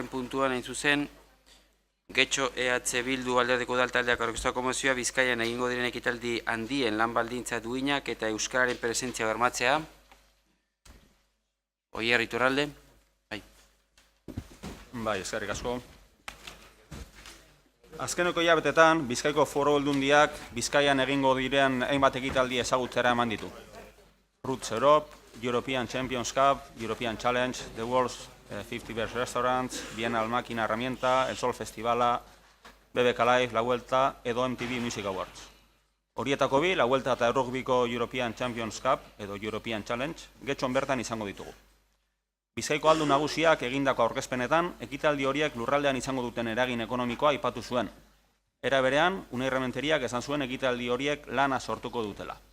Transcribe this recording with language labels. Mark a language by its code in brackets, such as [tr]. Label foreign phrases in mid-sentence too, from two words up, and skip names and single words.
[eu] puntuan hain zuzen, Getxo Bildu Alderdiko Udaltaldeak aurkeztutako mozioa Bizkaian egingo diren ekitaldi handien lan baldintza duinak eta euskararen presentzia bermatzea. Oier Iturralde. Bai, eskerrik asko. Azkeneko hilabetetan, Bizkaiko Foru Aldundiak Bizkaian egingo diren hainbat ekitaldi ezagutzera eman ditu. Roots Europe, European Champions Cup, European Challenge, The World's 50 Best Restaurants, Bienal Máquina Herramienta, El Sol Festivala, BBK Live, La Vuelta edo MTV Music Awards. Horietako bi, La Vuelta eta Errugbiko European Champions Cup edo European Challenge, Getxon bertan izango ditugu. Bizkaiko aldun nagusiak egindako aurkezpenetan, ekitaldi horiek lurraldean izango duten eragin ekonomikoa aipatu zuen. Era berean, Unai Rementeriak esan zuen ekitaldi horiek lana sortuko dutela.